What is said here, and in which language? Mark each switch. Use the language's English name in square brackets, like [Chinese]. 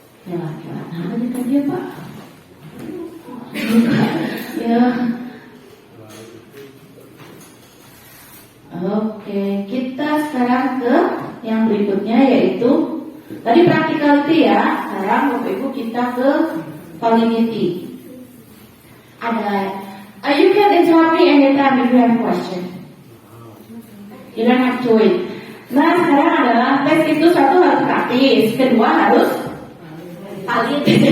[Indonesian] Ya, nah ini kan dia Pak. Ya. Oke, kita sekarang ke yang berikutnya yaitu tadi practicality ya. Sekarang Bapak Ibu kita ke validity. Ada, [English] you can interrupt me anytime if you have question. You don't have to wait. [Indonesian] Nah sekarang adalah tes itu satu harus praktis, kedua harus valid.